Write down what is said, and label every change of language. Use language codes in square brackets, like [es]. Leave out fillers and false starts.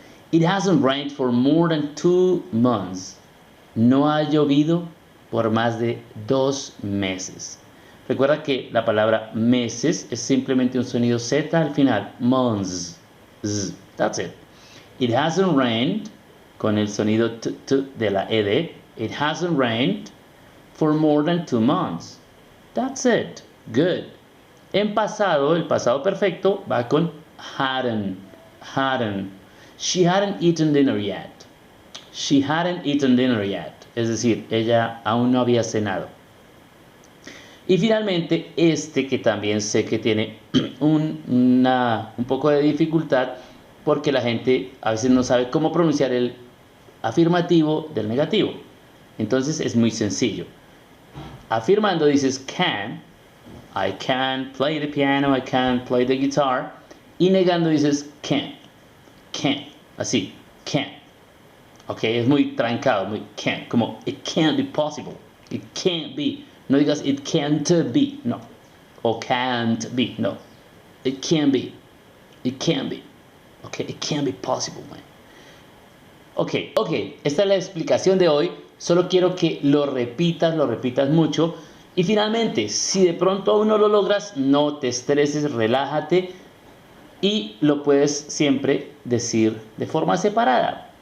[en] It hasn't rained for more than 2 months. [es] No ha llovido por más de 2 meses. Recuerda que la palabra meses es simplemente un sonido Z al final. [en] Months. That's it. It hasn't rained. [es] con el sonido t, t de la ed. [en] It hasn't rained for more than 2 months. That's it. Good. [es] En pasado, el pasado perfecto va con hadn't. [en] Hadn't. She hadn't eaten dinner yet. She hadn't eaten dinner yet. [es] Es decir, ella aún no había cenado. Y finalmente, este que también sé que tiene un poco de dificultad porque la gente a veces no sabe cómo pronunciar el afirmativo del negativo. Entonces es muy sencillo. Afirmando dices [en] can, I can play the piano, I can play the guitar. [es] Y negando dices can't, así, can't. [en] Ok, [es] es muy trancado, muy [en] can't, [es] como [en] it can't be possible, it can't be. [es] No digas [en] it can't be, no. O can't be, no. It can be. It can be. Okay, it can't be possible, man. [es] Ok, esta es la explicación de hoy. Solo quiero que lo repitas mucho. Y finalmente, si de pronto aún no lo logras, no te estreses, relájate. Y lo puedes siempre decir de forma separada.